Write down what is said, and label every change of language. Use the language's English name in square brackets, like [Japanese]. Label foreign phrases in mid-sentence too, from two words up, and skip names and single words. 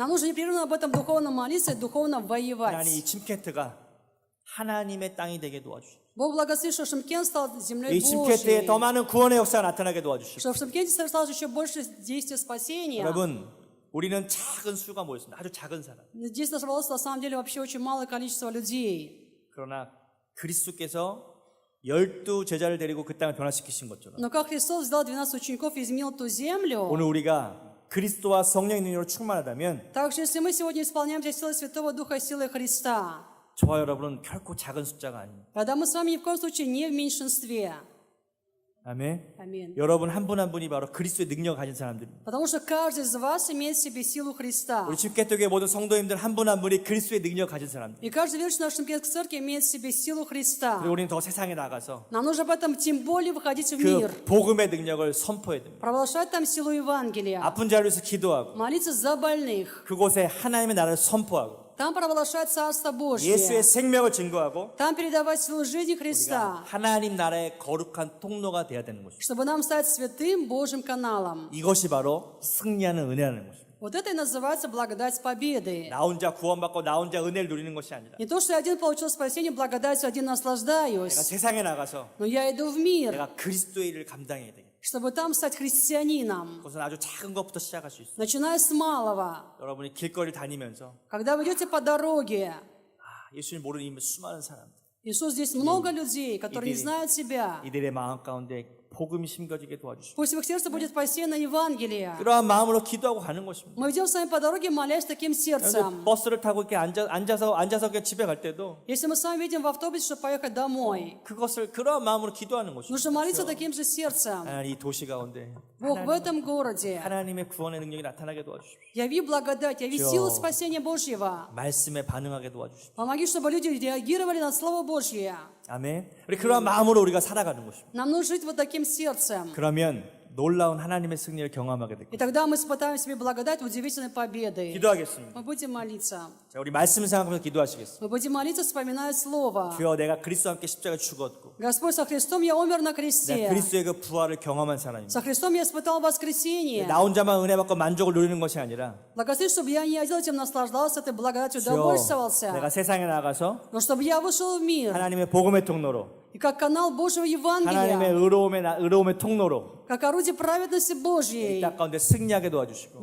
[Russian] Нам нужно непрерывно об этом духовно молиться и духовно [Korean] 하나님 [Russian] воевать. [Korean] 이 침캐트가 하나님의 땅이 되게 도와주시고 [Russian] Бог благословит, что Шимкент стал землей [Korean] 이 침캐트에 [Russian] Божьей. [Korean] 더 많은 구원의 역사가 나타나게 도와주시고 [Russian] Что в Шимкенте совершалось еще больше действия спасения. [Korean] 여러분 우리는 작은 수가 모였습니다. 아주 작은 사람. [Russian] Здесь собралось на самом деле вообще очень малое количество людей. [Korean] 그러나 그리스도께서 12 제자를 데리고 그 땅을 변화시키신 것처럼 [Russian] Но как Христос взял 12 учеников и изменил ту землю, [Korean] 오늘 우리가 그리스도와 성령의 능력으로 충만하다면 [Russian] также если мы сегодня исполняемся силой Святого Духа и силой Христа, [Korean] 저와 여러분은 결코 작은 숫자가 아닙니다. [Russian] тогда мы с вами ни в коем случае не в меньшинстве. [Korean] 아멘. [Russian] Аминь. [Korean] 여러분 한 분 한 분이 바로 그리스도의 능력을 가진 사람들입니다. [Russian] Потому что каждый из вас имеет в себе силу Христа. [Korean] 우리 집개교회 모든 성도님들 한 분 한 분이 그리스도의 능력을 가진 사람들. [Russian] И каждый верующий в нашей церкви имеет в себе силу Христа. [Korean] 그리고 우리는 더 세상에 나가서 [Russian] Нам нужно об этом тем более выходить в мир. [Korean] 그 복음의 능력을 선포해야 됩니다. [Russian] Провозглашать там силу Евангелия. [Korean] 아픈 자를 위해서 기도하고 [Russian] Молиться за больных. [Korean] 그곳에 하나님의 나라를 선포하고 [Russian] Там провозглашать Царство [Korean] 예수의 [Russian] Божье. [Korean] 생명을 증거하고 [Russian] Там передавать силу жизни Христа. [Korean] 하나님 나라의 거룩한 통로가 되어야 되는 것입니다. [Russian] Чтобы нам стать святым Божьим каналом. [Korean] 이것이 바로 승리하는 은혜라는 것입니다. [Russian] Вот это и называется благодать победы. [Korean] 나 혼자 구원받고 나 혼자 은혜를 누리는 것이 아니라 [Russian] Не то, что я один получил спасение, благодатью один [Korean] 내가 [Russian] наслаждаюсь. [Korean] 세상에 나가서 [Russian] Но я иду в мир, [Korean] 내가 그리스도의 일을 감당해야 되겠다. [Russian] чтобы там стать христианином. [Korean] 그것은 아주 작은 것부터 시작할 수 있어요. [Russian] Начиная с малого. [Korean] 여러분이 길거리를 다니면서 [Russian] Когда вы идете по дороге, [Korean] 예수님 모르는 이 수많은 사람들 [Russian] Иисус, здесь много людей, которые не знают себя. [Korean] 이들의 마음 가운데 복음이 심겨지게 도와주시고 [Russian] Пусть в их сердце будет посеяно Евангелие. [Korean] 그러한 마음으로 기도하고 가는 것입니다. [Russian] Мы идем с вами по дороге, молясь таким сердцем. [Korean] 버스를 타고 이렇게 앉아서 집에 갈 때도 [Russian] Если мы с вами едем в автобусе, чтобы поехать домой, [Korean] 그것을 그러한 마음으로 기도하는 것입니다. [Russian] нужно молиться таким же сердцем. [Korean] 하나님 이 도시 가운데 [Russian] Бог, в этом городе [Korean] 하나님의 구원의 능력이 나타나게 도와주십시오. [Russian] яви благодать, яви силу спасения Божьего. [Korean] 말씀에 반응하게 도와주십시오. [Russian] Помоги, чтобы люди реагировали на Слово Божье. [Korean] 아멘. 우리 그러한 마음으로 우리가 살아가는 것입니다. [Russian] Нам нужно жить вот таким сердцем. [Korean] 그러면 놀라운 하나님의 승리를 경험하게 될 [Russian] И [Korean] 것입니다. [Russian] тогда мы испытаем в себе благодать удивительной победы. [Korean] 기도하겠습니다. [Russian] Мы будем молиться. [Korean] 자, 우리 말씀 생각하면서 기도하시겠습니다. [Russian] Мы будем молиться, вспоминая Слово. [Korean] 주여 내가 그리스도와 함께 십자가에 죽었고 [Russian] Господь, со Христом я умер на [Korean] 내가 [Russian] кресте. [Korean] 그리스도의 그 부활을 경험한 사람입니다. [Russian] Со Христом я испытал воскресение. [Korean] 나 혼자만 은혜 받고 만족을 누리는 것이 아니라 [Russian] Благослови, чтобы я не один этим наслаждался, этой благодатью [Korean] 주여 [Russian] удовольствовался. [Korean] 내가 세상에 나가서 [Russian] Но чтобы я вышел в мир. [Korean] 하나님의 복음의 통로로 [Russian] И как канал Божьего [Korean] 하나님의 [Russian] Евангелия, [Korean] 의로움의 통로로 [Russian] как орудие праведности [Korean] 이 [Russian] Божьей, [Korean] 땅 가운데 승리하게 도와주시고